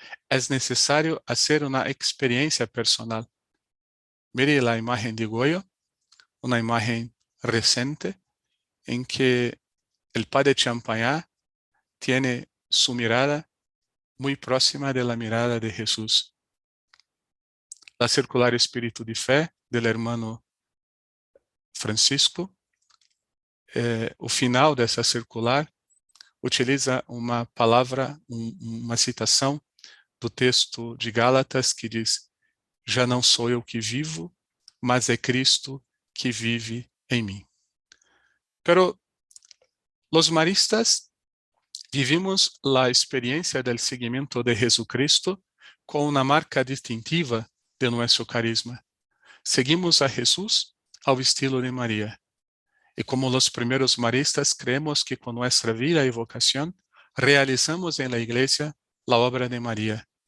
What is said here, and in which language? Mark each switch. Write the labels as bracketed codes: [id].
[es] es necesario hacer una experiencia personal. Mire la imagen de Goyo, una imagen reciente en que el padre Champagnat tiene su mirada muy próxima de la mirada de Jesús. La circular Espíritu de Fe del hermano Francisco, [pt] o final dessa circular utiliza uma palavra, uma citação do texto de Gálatas que diz: já não sou eu que vivo, mas é Cristo que vive em mim. [es] Pero los maristas vivimos la experiencia del seguimiento de Jesucristo con una marca distintiva de nuestro carisma. Seguimos a Jesús al estilo de María. Y como los primeros maristas, creemos que con nuestra vida y vocación realizamos en la iglesia la obra de María.